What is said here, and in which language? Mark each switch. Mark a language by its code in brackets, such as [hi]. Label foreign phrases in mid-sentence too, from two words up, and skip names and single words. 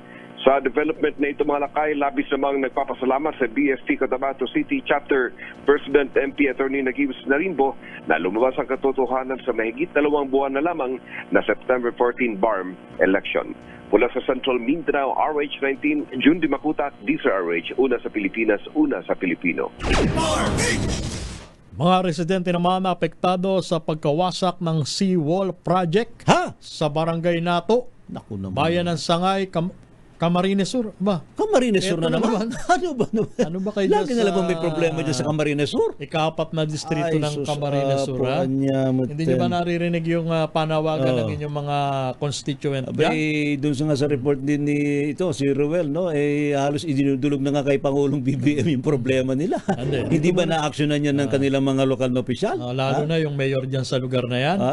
[tl] Sa development na ito mga lakay, labis namang nagpapasalamat sa BFP Cotabato City Chapter President MP Attorney Nagibs Narimbo na lumabas ang katotohanan sa mahigit 2 buwan na lamang na September 14 BARM election. Mula sa Central Mindanao, RH19, June Dimakutak, DZRH, una sa Pilipinas, una sa Pilipino. Mga residente naman apektado sa pagkawasak ng seawall project sa Barangay Nato, Bayan ng Sangay, Camarines Sur. Camarines Sur na naman? Ano ba kayo lagi na lang may problema dyan sa Camarines Sur? Ika-4 na distrito ng Camarines Sur. Hindi nyo ba naririnig yung panawagan ng inyong mga constituent dyan? Doon sa report din ni si Ruel, no? Halos idinudulog na nga kay Pangulong BBM yung problema nila. Hindi ba na-actionan yan ng kanilang mga lokal na opisyal? Lalo na yung mayor dyan sa lugar na yan.